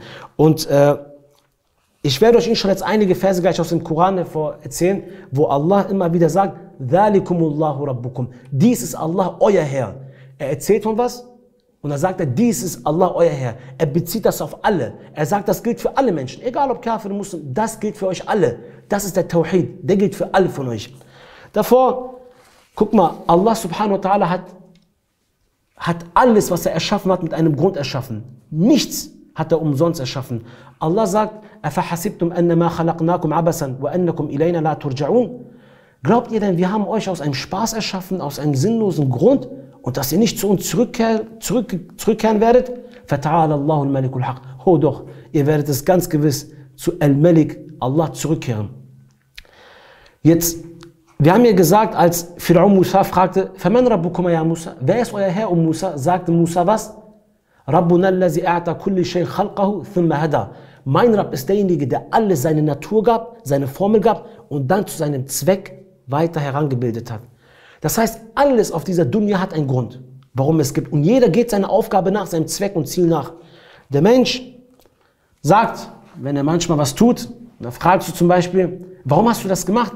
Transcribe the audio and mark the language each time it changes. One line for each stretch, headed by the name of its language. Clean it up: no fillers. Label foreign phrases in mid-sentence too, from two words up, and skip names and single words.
German: Und ich werde euch inshallah jetzt einige Verse gleich aus dem Koran hervor erzählen, wo Allah immer wieder sagt,
Arabic: ذلكم الله ربكم.
German: Dies ist Allah, euer Herr. Er erzählt von was und dann sagt er, dies ist Allah, euer Herr. Er bezieht das auf alle. Er sagt, das gilt für alle Menschen, egal ob Kafir oder Muslim, das gilt für euch alle. Das ist der Tawhid, der gilt für alle von euch. Davor, guck mal,
Arabic: الله سبحانه وتعالى
German: hat alles, was er erschaffen hat, mit einem Grund erschaffen. Nichts hat er umsonst erschaffen. Allah sagt,
Arabic: أَفَحَسِبْتُمْ أَنَّمَا خَلَقْنَاكُمْ عَبَسًا وَأَنَّكُمْ إِلَيْنَا لَا تُرْجَعُونَ.
German: Glaubt ihr denn, wir haben euch aus einem Spaß erschaffen, aus einem sinnlosen Grund, und dass ihr nicht zu uns zurückkehren werdet?
Arabic: فَتَعَالَ اللَّهُ الْمَلِكُ الْحَقِّ.
German: Oh doch, ihr werdet es ganz gewiss zu Al-Malik, Allah, zurückkehren. Jetzt, wir haben ja gesagt, als Fir'aun Musa fragte,
Arabic: فَمَنْ رَبُّكُمَ يَا Musa?
German: Wer ist euer Herr, Musa? Sagte Musa was?
Arabic: رَبُّنَا الَّذِي أَعْتَى كُلِّ شَيْءٍ خَلْقَهُ ثُمَّ هَدَى.
German: Mein Rabb ist derjenige, der alles seine Natur gab, seine Formel gab und dann zu seinem Zweck weiter herangebildet hat. Das heißt, alles auf dieser Dunya hat einen Grund, warum es gibt. Und jeder geht seiner Aufgabe nach, seinem Zweck und Ziel nach. Der Mensch sagt, wenn er manchmal was tut, dann fragst du zum Beispiel, warum hast du das gemacht?